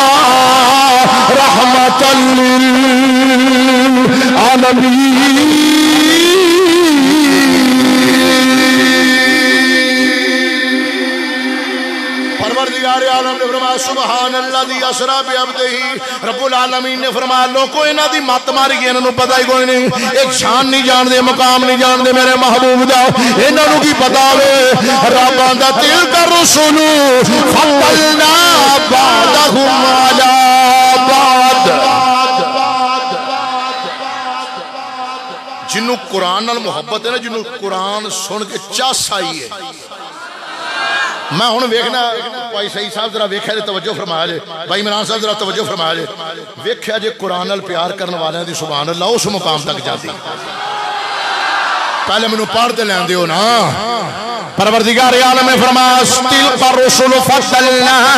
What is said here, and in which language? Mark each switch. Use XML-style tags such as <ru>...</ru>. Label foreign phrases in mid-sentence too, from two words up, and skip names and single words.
<ar>رحمۃ للعالمین</ar> <pa>پروردگار عالم نے فرمایا</pa> <ar>سبحان اللہ دی اسرا بعبدہ رب العالمین</ar> <pa>نے فرمایا لوکو انہاں دی مت ماری گئی انہاں نو پتہ ہی کوئی نہیں ایک شان نہیں جان دے مقام نہیں جان دے میرے محبوب دا انہاں نو کی پتہ ہوے رب آندا</pa> <ar>تلک الرسل فضلنا بعضهم علی بعض</ar> <pa>جنوں قرآن نال محبت ہے نا جنوں قرآن سن کے چاس آئی ہے میں ہوں ویکھنا بھائی سعید صاحب ذرا ویکھیا جے توجہ فرمایا جے بھائی عمران صاحب ذرا توجہ فرمایا جے ویکھیا جے قرآن نال پیار کرنے والے دی سبحان اللہ اس مقام تک جاتی پہلے مینوں پڑھ تے لین دیو نا پروردگار عالم نے فرمایا</pa> <ar>تلک الرسل فضلنا</ar>